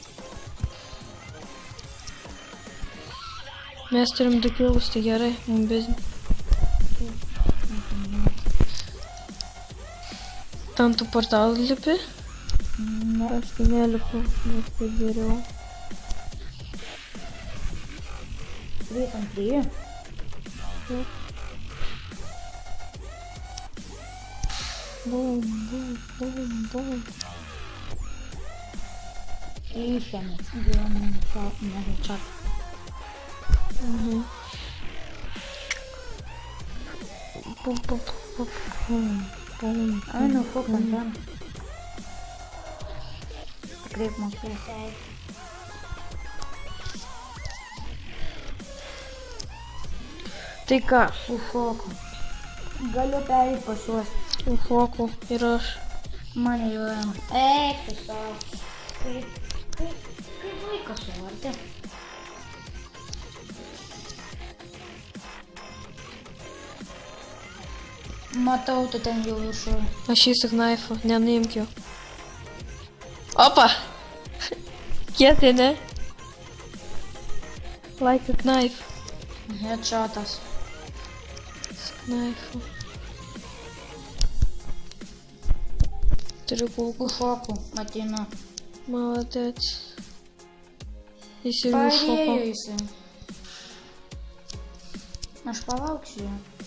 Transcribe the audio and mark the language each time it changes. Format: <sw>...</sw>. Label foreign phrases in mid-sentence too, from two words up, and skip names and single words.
<lt>Mes turim 2 kilus, tai gerai, mums bizni. Tam tų portalų lipi? Ne. Aš tai nelipu, nes tai geriau. 3 ant 3. Bum, bum, bum, bum. Išėmė. Gyvenime neheadshot. Bum, bum, bum, bum, bum. Ai, nu, fuk ant ten. Tikrai mokėsiai. Tai ką? Ufoku. Galiu pereit pas juos. Ufoku ir aš. Mane jau ėmė. Eik, tiesiog. Kaip vaikas suvartė. Matau, tu ten jau viršui. Aš jį su knaifu, nenuimk jo. Opa! Kietai, ne?</lt> <en>Like a knife.</en> <lt>Headshotas. Su knaifu. Turiu kulkų. Ufoku, ateinu. Maladėt. Jis ir užšoko. Parėjo jisai. Aš palauksiu jo.</lt>